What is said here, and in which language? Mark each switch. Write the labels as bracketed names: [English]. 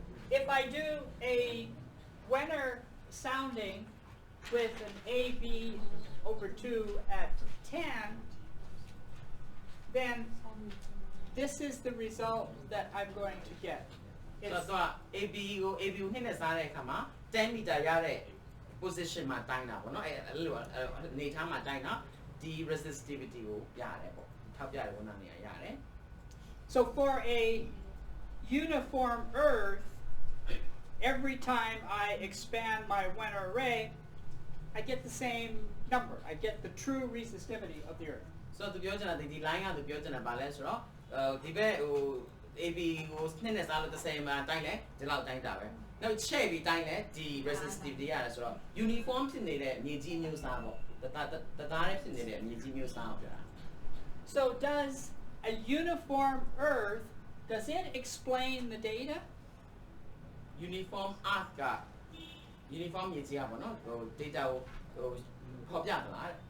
[English] If I do a Wenner sounding with an AB over 2 at 10, then this is the result that I'm going to get. [Burmese] So AB နှစ်နဲ့စားတဲ့အခါမှာ10 meter ရတဲ့ position မှာတိုင်းတာပေါ့နော်အဲ့လိုအနေထားမှာတိုင်းတာဒီ resistivity ကိုရတယ်ပေါ့ထောက်ပြတယ်ဝန်နာနေရရတယ် [English] So for a uniform Earth, every time I expand my Wenner array, I get the same number. I get the true resistivity of the Earth. [Burmese] So သူပြောချင်တာဒီ line ကသူပြောချင်တာဘာလဲဆိုတော့ဒီဘက်ဟို AB ကိုနှစ်နဲ့စားလို့တစ်ဆယ်မှာတိုင်းလဲဒီလောက်တိုင်းတာပဲနောက်ချဲ့ပြီးတိုင်းလဲဒီ resistivity ရတယ်ဆိုတော့ uniform ဖြစ်နေတဲ့မြေကြီးမျိုးစားပေါ့တသားလေးဖြစ်နေတဲ့မြေကြီးမျိုးစားကိုပြောတာ [English] So does a uniform Earth, does it explain the data? [Burmese] uniform arc က uniform မြေကြီးอ่ะပေါ့နော်ဟို data ကိုဟိုဖော်ပြသလား